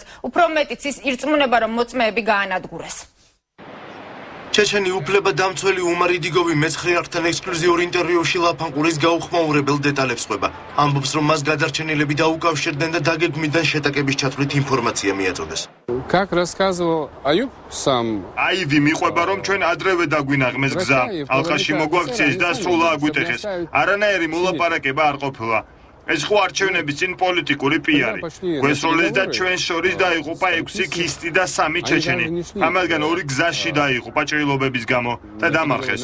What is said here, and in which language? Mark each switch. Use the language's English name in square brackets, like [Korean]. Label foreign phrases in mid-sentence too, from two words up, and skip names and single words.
[Georgian] უფრო მეტიც ის ირწმუნება, რომ მოწმეები გაანადგურეს. ჩეჩენი უფლებადამცველი უმარ იდიგოვი მე-9 არხთან ექსკლუზიურ ინტერვიუში ლაფანყურის გაუხმაურებელ დეტალებს ხვება. ამბობს, რომ მას გადარჩენილები დაუკავშირდნენ და დაგეგმვიდან შეტაკების ჩათვლით ინფორმაცია მიაწოდეს. [Russian] Как рассказывал Аюб сам, [Georgian] აივი მიყვება, რომ ჩვენ ადრევე დაგვინაღმეს გზა, ალყაში მოგვაქციეს და სრულ აგვიტეხეს. არანაირი მოლაპარაკება არ ყოფილა. ეს ხო არჩევნების წინ პოლიტიკური პიარი. გვესროლეს და ჩვენ შორის დაიღუპა 6 ქისტი და 3 ჩეჩენი. ამაგან 2 გზაში დაიღუპა ჭრილობების გამო და დამარხეს.